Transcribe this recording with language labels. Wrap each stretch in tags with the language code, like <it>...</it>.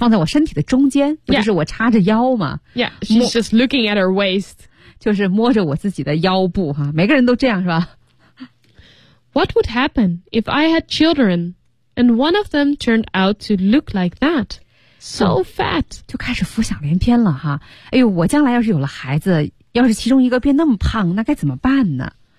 <zh>放在我身体的中间，不就是我叉着腰吗</zh> <en>？Yeah, she's just looking at her waist,</en> <zh>就是摸着我自己的腰部哈、啊。每个人都这样是吧</zh> <en>？What would happen if I had children, and one of them turned out to look like that, so fat?</en> <zh>就开始浮想联翩了哈。哎呦，我将来要是有了孩子，要是其中一个变那么胖，那该怎么办呢？</zh>